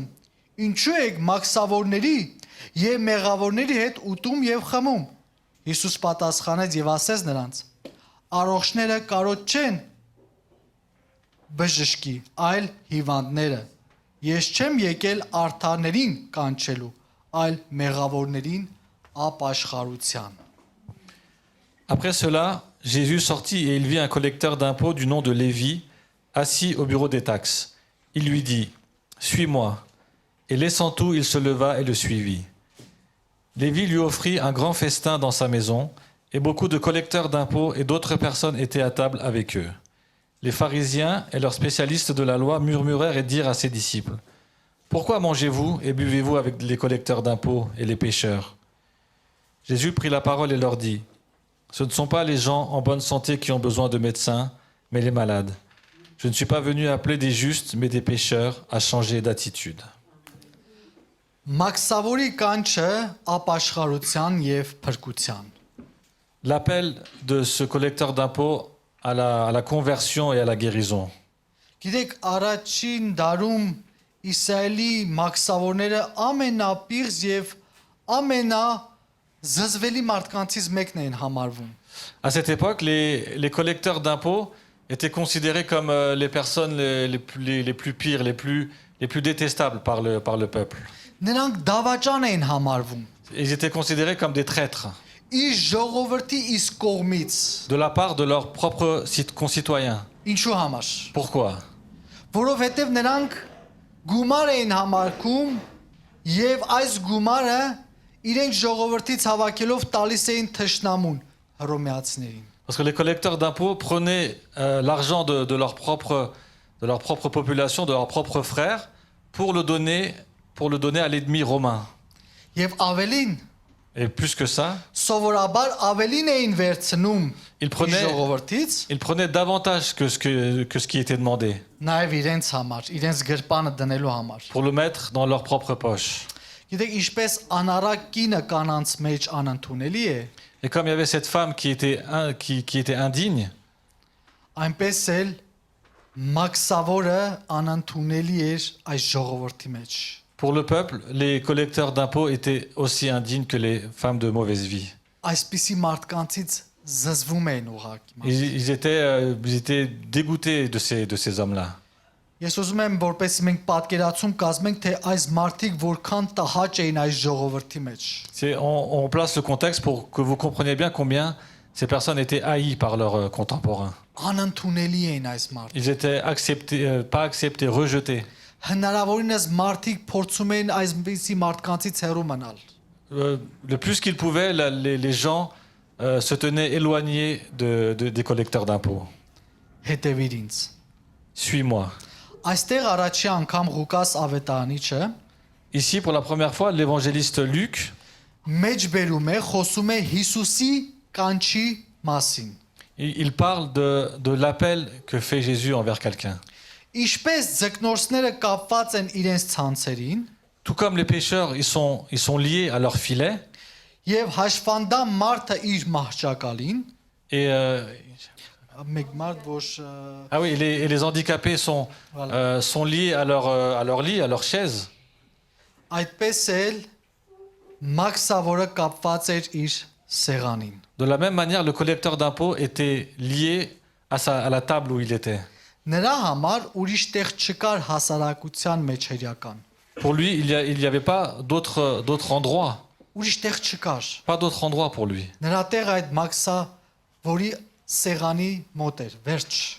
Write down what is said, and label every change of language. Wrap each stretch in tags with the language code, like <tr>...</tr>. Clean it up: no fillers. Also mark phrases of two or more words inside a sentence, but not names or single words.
<hy>ինչու եք մաքսավորների եւ մեղավորների հետ ուտում եւ խմում։ Հիսուս պատասխանեց եւ ասեց նրանց. առողջները կարոտ չեն բժշկի, այլ հիվանդները։ Ես չեմ եկել արդարներին կանչելու, այլ մեղավորներին ապաշխարության։</hy> <fr>Après cela, Jésus sortit et il vit un collecteur d'impôts du nom de Lévi, assis au bureau des taxes. Il lui dit, « Suis-moi. » Et laissant tout, il se leva et le suivit. Lévi lui offrit un grand festin dans sa maison, et beaucoup de collecteurs d'impôts et d'autres personnes étaient à table avec eux. Les pharisiens et leurs spécialistes de la loi murmurèrent et dirent à ses disciples, « Pourquoi mangez-vous et buvez-vous avec les collecteurs d'impôts et les pécheurs ?» Jésus prit la parole et leur dit, « Ce ne sont pas les gens en bonne santé qui ont besoin de médecins, mais les malades. Je ne suis pas venu appeler des justes, mais des pécheurs à changer d'attitude. »</fr> <hy>Մաքսավորի կանչը ապաշխարության եւ փրկության։</hy> <fr>L'appel de ce collecteur d'impôts à la conversion et à la guérison.</fr> <hy>Գիտեք, առաջին դարում Իսրայելի մաքսավորները ամենապիղծ եւ ամենազզվելի մարդկանցից մեկն էին համարվում։</hy> <fr>À cette époque, les collecteurs d'impôts étaient considérés comme les personnes les plus pires, les plus détestables par le peuple.</fr> <hy>Նրանք դավաճան էին համարվում։</hy> <fr>Ils étaient considérés comme des traîtres</fr> <hy>Իր ժողովրդի իսկ կողմից։</hy> <fr>de la part de leurs propres concitoyens.</fr> <hy>Ինչու համար։</hy> <fr>Pourquoi?</fr> <hy>Որովհետև նրանք գումար էին համարկում եւ այս գումարը իրենք ժողովրդից հավաքելով տալիս էին թշնամուն հռոմեացիներին։</hy> <fr>Parce que les collecteurs d'impôts prenaient l'argent de leur propre population, de leurs propres frères, pour le donner à l'ennemi romain.</fr> <hy>Եվ ավելին,</hy> <fr>Et plus que ça,</fr> <hy>սովորաբար ավելին էին վերցնում</hy> <fr>ils prenaient</fr> <hy>ժողովրդից,</hy> <fr>davantage que ce qui était demandé,</fr> <hy>նաև իրենց համար, իրենց գրպանը դնելու համար։</hy> <fr>pour le mettre dans leur propre poche.</fr> <hy>Գիտեք, ինչպես անառակ կինը կանանց մեջ անընդունելի է,</hy> <fr>Et comme il y avait cette femme qui était indigne,</fr> <hy>այնպես էլ մաքսավորը անընդունելի էր այս ժողովրդի մեջ։</hy> <fr>pour le peuple, les collecteurs d'impôts étaient aussi indignes que les femmes de mauvaise vie.</fr> <hy>Այսպիսի մարդկանցից զզվում էին ուղղակի։</hy> <fr>Ils étaient dégoûtés de ces hommes-là.</fr> <hy>Ես ուզում եմ որպես մենք պատկերացում կազմենք, թե այս մարդիկ որքան տհաճ էին այս ժողովրդի մեջ։</hy> <fr>On place le contexte pour que vous compreniez bien combien ces personnes étaient haïes par leurs contemporains.</fr> <hy>Անընդունելի էին այս մարդիկ։</hy> <fr>Ils étaient pas acceptés, rejetés.</fr> <hy>Հնարավորինս մարդիկ փորձում էին այսպիսի մարդկանցից հեռու մնալ։</hy> <fr>Le plus qu'ils pouvaient, les gens se tenaient éloignés des collecteurs d'impôts.</fr> <hy>Հետևիր ինձ։</hy> <fr>Suis-moi.</fr> <hy>Այստեղ առաջի անգամ Ղուկաս ավետարանիչը</hy> <fr>Ici, pour la première fois, l'évangéliste Luc</fr> <hy>մեջ բերում է, խոսում է Հիսուսի կանչի մասին։</hy> <fr>il parle de l'appel que fait Jésus envers quelqu'un.</fr> <hy>Ինչպես ձկնորսները կապված են իրենց ցանցերին,</hy> <fr>Tout comme les pécheurs, ils sont liés à leur filet.</fr> <hy>եւ հաշվանդամ մարդը իր մահճակալին,</hy> <fr>Et,</fr> <hy>մեկ մարդ որ</hy> <fr>ah oui, et les handicapés sont liés à leur lit, à leur chaise.</fr> <hy>այդպես էլ մաքսավորը կապված էր իր սեղանին։</hy> <fr>De la même manière, le collecteur d'impôts était lié à la table où il était.</fr> <hy>Նրա համար ուրիշ տեղ չկար հասարակության մեջ հերյական։</hy> <fr>Pour lui, il n'y avait pas d'autre endroit.</fr> <hy>Ուրիշ տեղ չկար։</hy> <fr>Pas d'autre endroit pour lui.</fr> <hy>Նրա տեղ այդ մաքսա, որի սեղանի մոտ էր, վերջ։</hy>